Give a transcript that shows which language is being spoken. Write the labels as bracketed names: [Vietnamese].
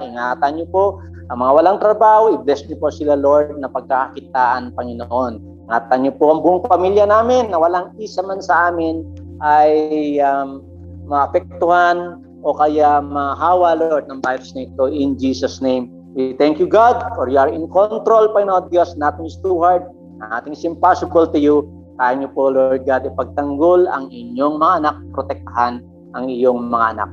[Filipino] Ingatan niyo po ang mga walang trabaho. I-bless niyo po sila, Lord, na pagkakakitaan, Panginoon. Ingatan niyo po ang buong pamilya namin na walang isa man sa amin ay maapektuhan o kaya mahawa, Lord, ng virus na ito. [English] In Jesus' name. We thank you, God, for you are in control, [Filipino] Panginoon Diyos. [English] Nothing is too hard. Nothing is impossible to you. [Filipino] Kaya niyo po, Lord God, ipagtanggol ang inyong mga anak, protektahan ang iyong mga anak.